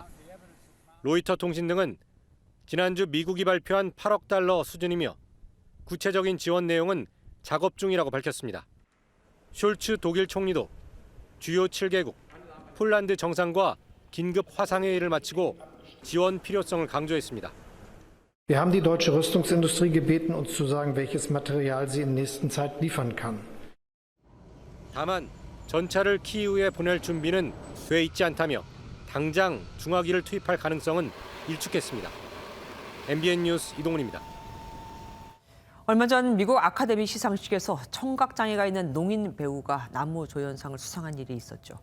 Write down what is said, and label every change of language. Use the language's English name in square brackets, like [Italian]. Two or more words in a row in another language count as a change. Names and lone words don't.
[Korean] 로이터 통신 등은 지난주 미국이 발표한 8억 달러 수준이며 구체적인 지원 내용은 작업 중이라고 밝혔습니다. 숄츠 독일 총리도 주요 7개국, 폴란드 정상과 긴급 화상회의를 마치고 지원 필요성을 강조했습니다. [German] Wir haben die deutsche Rüstungsindustrie gebeten, uns zu sagen, welches Material sie in nächster Zeit liefern kann. [Korean] 다만 전차를 키이우에 보낼 준비는 돼 있지 않다며 당장 중화기를 투입할 가능성은 일축했습니다. MBN 뉴스 이동훈입니다. 얼마 전 미국 아카데미 시상식에서 청각장애가 있는 농인 배우가 남우조연상을 수상한 일이 있었죠.